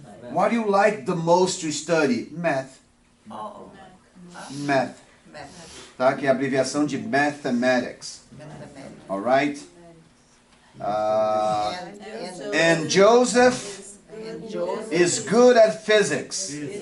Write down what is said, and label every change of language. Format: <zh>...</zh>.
<en>What do you like the most to study? Math. Math. Tá?</en> <pt>Que é a abreviação de mathematics.</pt> <en>Alright? And Joseph is good at physics.</en>